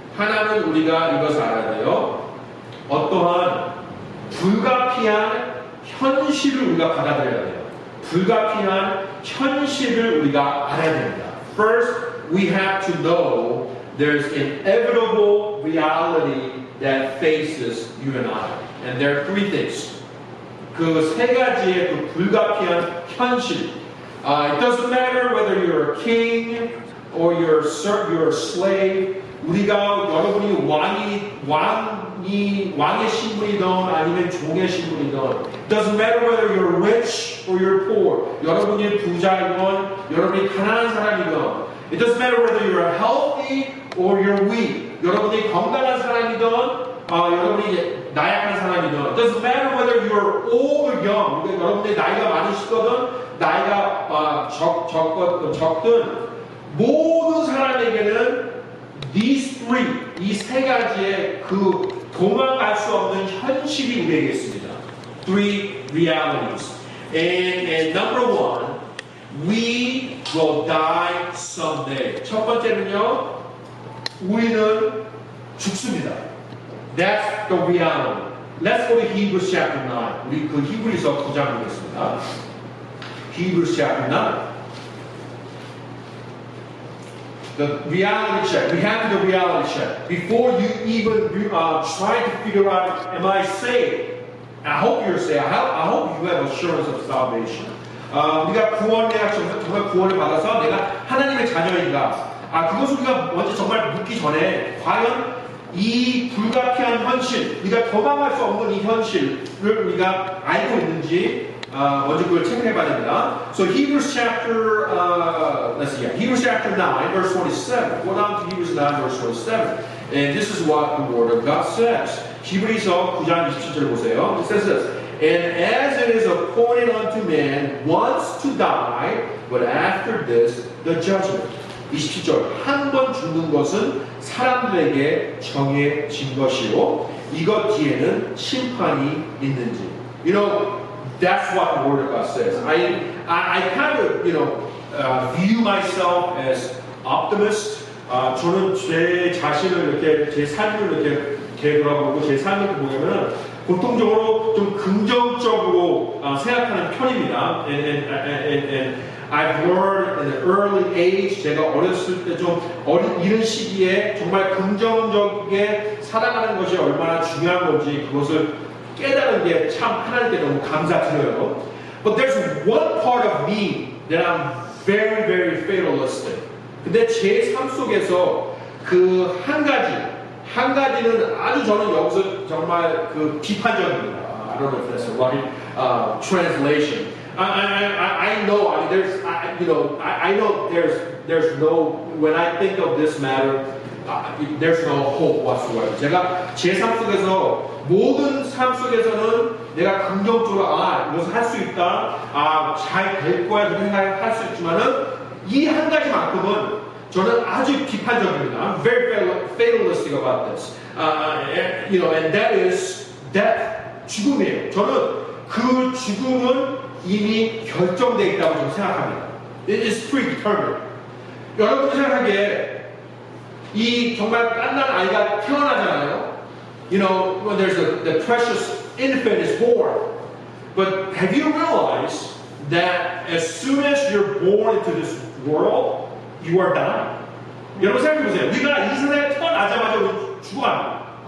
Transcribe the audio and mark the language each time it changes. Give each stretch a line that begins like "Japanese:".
Korean: 하나는 우리가 이것을 알아야 돼요. 어떠한 불가피한 현실을 우리가 받아들여야 돼요. 불가피한 현실을 우리가 알아야 됩니다.
English: First, we have to know there's inevitable reality that faces you and I. And there are three things.
Korean: 그 세 가지의 그 불가피한 현실.
English: It doesn't matter whether you're a king or you're a slave.
Korean: 우리가 여러분이 왕의 신분이든 아니면 종의 신분이든
English: It doesn't matter whether you're rich or you're poor.
Korean: 여러분이 부자이든 여러분이 가난한 사람이든
English: It doesn't matter whether you're healthy or you're weak.
Korean: 여러분이 건강한 사람이든 여러분이 나약한 사람이든
English: It doesn't matter whether you're old or young.
Korean: 여러분이 나이가 많으시거든 나이가 적든 모든 사람에게는
English: these three,
Korean: 이 세 가지의 그 도망갈 수 없는 현실이 우리에게 있습니다.
English: Three realities. And number one, we will die someday.
Korean: 첫 번째는요, 우리는 죽습니다.
English: That's the reality. Let's go to Hebrews chapter 9.
Korean: 우리 그 히브리서 9장 보겠습니다.
English: Hebrews chapter 9. The reality check. We have to do the reality check. Before you even try to figure out, am I saved? I hope you're saved. I hope you have assurance of salvation.
Korean: 우리가 정말 구원을 받아서 내가 하나님의 자녀인가? 그것을 우리가 먼저 정말 묻기 전에 과연 이 불가피한 현실, 우리가 도망갈 수 없는 이 현실을 우리가 알고 있는지 먼저 그걸 체크해봐야 됩니다.
English: So Hebrews chapter, Hebrews chapter 9, verse 27. Go down to Hebrews 9, verse 27. And this is what the Word of God says.
Korean: 히브리서 9장 27절 보세요.
English: It says this. And as it is appointed unto man once to die, but after this, the judgment.
Korean: 27절. 한 번 죽는 것은 사람들에게 정해진 것이요. 이것 뒤에는 심판이 있는지.
English: That's what the Word of God says. I kind of, view myself as optimist.
Korean: 저는 제 자신을 이렇게, 제 삶을 이렇게 돌아보고 제 삶을 보면은 보통적으로 좀 긍정적으로 생각하는 편입니다.
English: And I've learned in the early age,
Korean: 제가 어렸을 때 좀 이른 시기에 정말 긍정적이게 살아가는 것이 얼마나 중요한 건지 그것을 깨달은 게 참 하나님께 너무 감사드려요.
English: But there's one part of me that I'm very, very fatalistic.
Korean: 근데 제 삶 속에서 그 한 가지는 아주 저는 여기서 정말 그 비판적입니다.
English: I don't know if that's the right translation. I know. I mean, I know there's no. When I think of this matter, there's no hope whatsoever.
Korean: 제가 제 삶 속에서 모든 삶 속에서는 내가 긍정적으로 이것을 할 수 있다, 잘 될 거야 그런 생각을 할 수 있지만은 이 한 가지만큼은 저는 아주 비판적입니다.
English: I'm very fatalistic about this. And that is death.
Korean: 죽음이에요. 저는 그 죽음은 이미 결정되어 있다고 저는 생각합니다.
English: It is predetermined.
Korean: 여러분들 생각하기에 이 정말 갓난 아이가 태어나잖아요.
English: When there's the precious infant is born. But have you realized that as soon as you're born into this world, you are dying?
Korean: 여러분 생각해보세요. 우리가 이 세상에 태어나자마자 죽어갑니다.